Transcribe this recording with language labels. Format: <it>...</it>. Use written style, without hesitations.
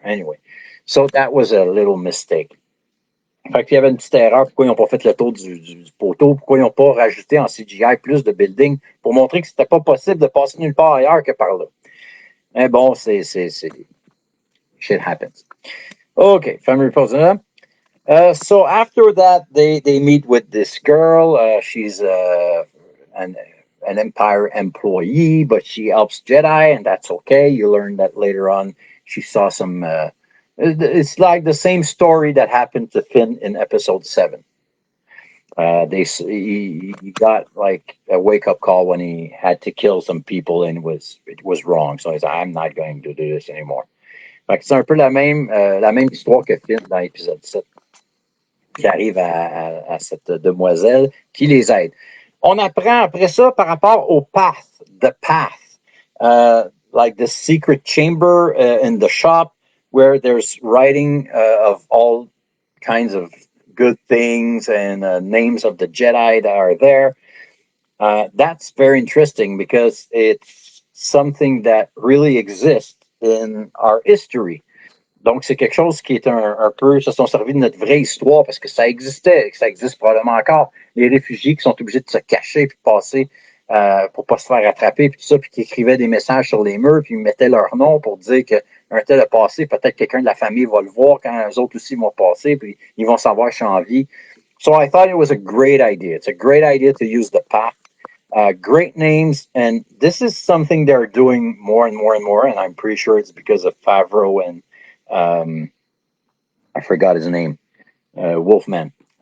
<en>Anyway, so that was a little mistake.</en> <fr>Fait qu'il y avait une petite erreur. Pourquoi ils n'ont pas fait le tour du poteau? Pourquoi ils n'ont pas rajouté en CGI plus de buildings pour montrer que c'était pas possible de passer nulle part ailleurs que par là? Mais bon, c'est</fr> <en>shit happens. Okay, family</en> <fr>repose.</fr> <en>So after that, they meet with this girl. She's an Empire employee, but she helps Jedi, and that's okay. You learn that later on. She saw some. It's like the same story that happened to Finn in Episode 7. He got like a wake up call when he had to kill some people and it was wrong. So he's like, I'm not going to do this anymore.</en> <fr>Fait que c'est un peu la même histoire que Finn dans l'épisode 7 qui arrive à cette demoiselle qui les aide. On apprend après ça par rapport au path,</fr> <en>the path, like the secret chamber in the shop where there's writing of all kinds of good things and names of the Jedi that are there. That's very interesting because it's something that really exists in our history.</en> <fr>Donc, c'est quelque chose qui est un peu, se sont servis de notre vraie histoire parce que ça existait, que ça existe probablement encore. Les réfugiés qui sont obligés de se cacher puis de passer pour pas se faire attraper puis tout ça, puis qui écrivaient des messages sur les murs puis ils mettaient leur nom pour dire qu'un tel a passé, peut-être quelqu'un de la famille va le voir quand eux autres aussi vont passer puis ils vont savoir que je suis en vie.</fr> <en>So I thought it was a great idea. It's a great idea to use the path. Great names, and this is something they're doing more and more and more, and I'm pretty sure it's because of Favreau and I forgot his name, Wolfman.</en>